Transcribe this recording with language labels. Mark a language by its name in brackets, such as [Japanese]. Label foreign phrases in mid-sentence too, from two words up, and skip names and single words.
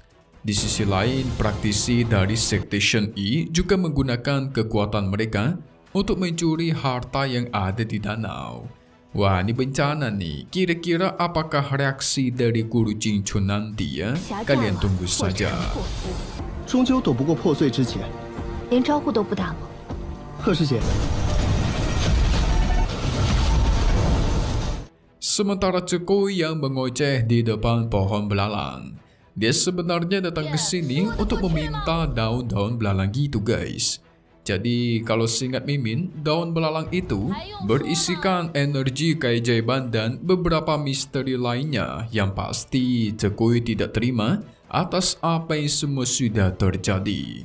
[Indonesian] Di sisi lain, praktisi dari sekte Shen Yi juga menggunakan kekuatan mereka untuk mencuri harta yang ada di danau. Wah, ini bencana nih. Kira-kira apakah reaksi dari Guru Jingchun nanti ya? Kalian tunggu saja. [Chinese] 终究躲不过破碎之劫。连招呼都不打吗？贺师姐， [Indonesian] Sementara Cekui yang mengoceh di depan pohon belalang. Dia sebenarnya datang ke sini untuk meminta daun-daun belalang gitu guys. Jadi kalau seingat Mimin, daun belalang itu berisikan energi keajaiban dan beberapa misteri lainnya yang pasti Cekui tidak terima atas apa yang semua sudah terjadi.